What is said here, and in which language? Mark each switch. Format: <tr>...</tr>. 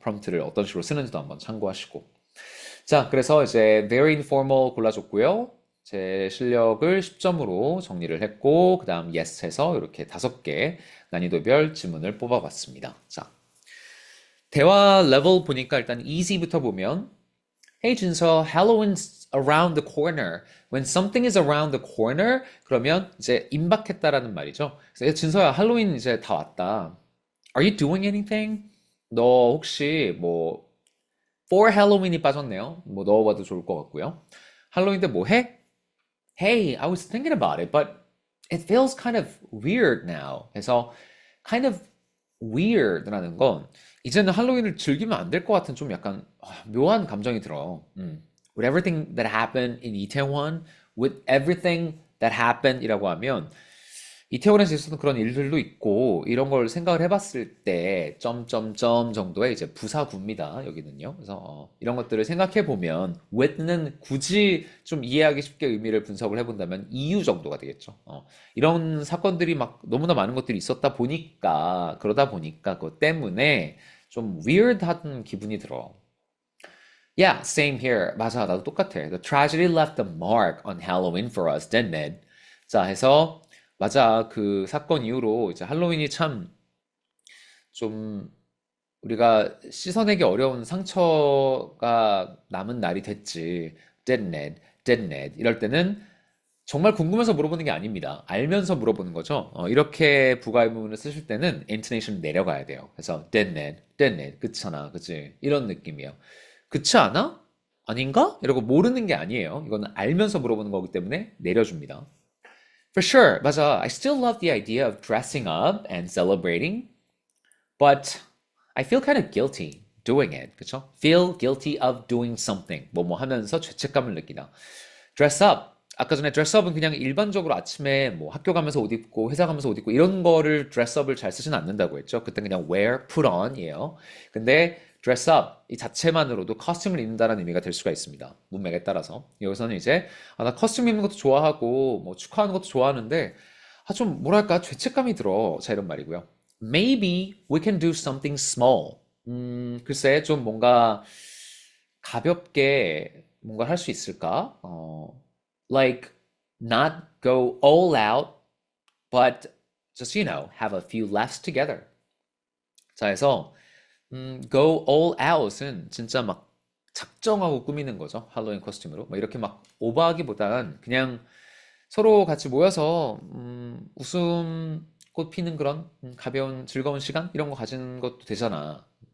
<ko>프롬프트를 어떤 식으로 쓰는지도 한번 참고하시고. 자, 그래서 이제 very informal 골라줬고요. 제 실력을 10점으로 정리를 했고 그 다음 yes 해서 이렇게 5개 난이도별 지문을 뽑아봤습니다. 자, 대화 레벨 보니까 일단 easy부터 보면</ko> <en>Hey 준서, Halloween's around the corner. When something is around the corner,</en> <ko>그러면 이제 임박했다라는 말이죠. 그래서 준서야, 할로윈 이제 다 왔다.</ko> <en>Are you doing anything?</en> <ko>너 혹시 뭐 for Halloween이 빠졌네요. 뭐 넣어봐도 좋을 것 같고요. 할로윈 때 뭐 해?</ko> <en>Hey, I was thinking about it, but it feels kind of weird now.</en> <ko>그래서 kind of weird라는 건 이제는 할로윈을 즐기면 안 될 것 같은 좀 약간 묘한 감정이 들어.</ko> <en>With everything that happened in 이태원, with everything that happened이라고 하면</en> <ko>이태원에서 있었던 그런 일들도 있고 이런 걸 생각을 해봤을 때 점점점 정도의 이제 부사구입니다. 여기는요. 그래서 이런 것들을 생각해 보면 with는 굳이 좀 이해하기 쉽게 의미를 분석을 해본다면 이유 정도가 되겠죠. 이런 사건들이 막 너무나 많은 것들이 있었다 보니까 그러다 보니까 그것 때문에 좀 weird한 기분이 들어.</ko> <en>Yeah, same here.</en> <ko>맞아, 나도 똑같아.</ko> <en>The tragedy left a mark on Halloween for us, didn't it?</en> <ko>자, 해서 맞아. 그 사건 이후로 이제 할로윈이 참 좀 우리가 씻어내기 어려운 상처가 남은 날이 됐지.</ko> <en>Didn't it? Didn't it?</en> <ko>이럴 때는 정말 궁금해서 물어보는 게 아닙니다. 알면서 물어보는 거죠. 이렇게 부가 의문문을 쓰실 때는 intonation 내려가야 돼요. 그래서 didn't it?</ko> <en>Didn't it?</en> <ko>그렇잖아. 그치? 이런 느낌이에요. 그렇지 않아? 아닌가? 이러고 모르는 게 아니에요. 이거는 알면서 물어보는 거기 때문에 내려줍니다.</ko> <en>For sure,</en> <ko>맞아.</ko> <en>I still love the idea of dressing up and celebrating, but I feel kind of guilty doing it.</en> <ko>그쵸?</ko> <en>Feel guilty of doing something.</en> <ko>뭐 하면서 죄책감을 느끼다.</ko> <en>Dress up.</en> <ko>아까 전에 dress up은 그냥 일반적으로 아침에 뭐 학교 가면서 옷 입고 회사 가면서 옷 입고 이런 거를 dress up을 잘 쓰진 않는다고 했죠. 그때 그냥 wear, put on이에요. 근데 dress up 이 자체만으로도 커스튬을 입는다는 의미가 될 수가 있습니다. 문맥에 따라서. 여기서는 이제 나 커스튬 입는 것도 좋아하고 뭐 축하하는 것도 좋아하는데 좀 뭐랄까 죄책감이 들어. 자 이런 말이고요.</ko> <en>Maybe we can do something small.</en> <ko>글쎄 좀 뭔가 가볍게 뭔가 할 수 있을까?</ko> <en>Like not go all out, but just have a few laughs together.</en> <ko>자, 해서 go all out은 진짜 막 작정하고 꾸미는 거죠. 할로윈 코스튬으로. 뭐 이렇게 막 오버하기보단 그냥 서로 같이 모여서 웃음꽃 피는 그런 가벼운 즐거운 시간 이런 거 가지는 것도 되잖아.</ko>